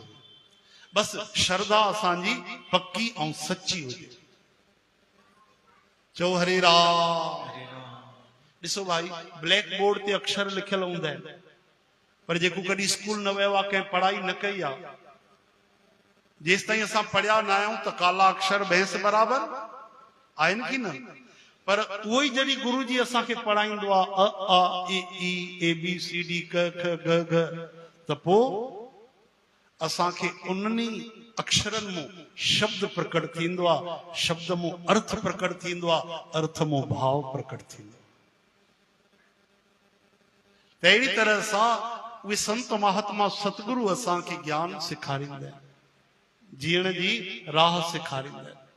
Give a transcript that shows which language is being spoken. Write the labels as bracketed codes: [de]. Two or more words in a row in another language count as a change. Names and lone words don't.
[sd] बस श्रद्धा असांजी पक्की ऐं सच्ची हुजे। चओ हरे राम। ॾिसो भाई, [en] black board [sd] ते अक्षर लिखियल हूंदा आहिनि, पर जेको कॾहिं स्कूल न वियो आहे, कंहिं पढ़ाई न कई आहे, जेसि ताईं असां पढ़िया न आहियूं त [hi] काला अक्षर भैंस बराबर [sd] आहिनि की न। पर उहो ई जॾहिं गुरु जी असांखे पढ़ाईंदो आहे अ आ इ ई [en] A B C D [sd] क ख ग घ, त पोइ असांखे उन्हनि अक्षरनि मां शब्द प्रकट थींदो आहे, शब्द मां अर्थ प्रकट थींदो आहे, अर्थ मां भाव प्रकट थींदो आहे। अहिड़ी तरह सां उहे संत महात्मा सतगुरु असांखे ज्ञान सेखारींदा आहिनि, जीअण जी राह सेखारींदा आहिनि।